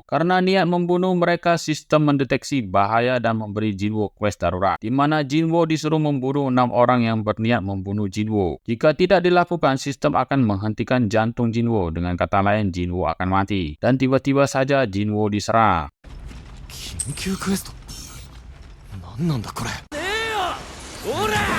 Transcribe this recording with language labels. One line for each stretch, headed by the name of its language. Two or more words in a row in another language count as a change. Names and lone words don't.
Indonesian: Karena niat membunuh mereka, sistem mendeteksi bahaya dan memberi Jinwoo quest darurat, di mana Jinwoo disuruh membunuh 6 orang yang berniat membunuh Jinwoo. Jika tidak dilakukan, sistem akan menghentikan jantung Jinwoo. Dengan kata lain, Jinwoo akan mati. Dan tiba-tiba saja Jinwoo diserang.
Japanese: 緊急クエスト。何なんだこれ。ねえよ。ほら。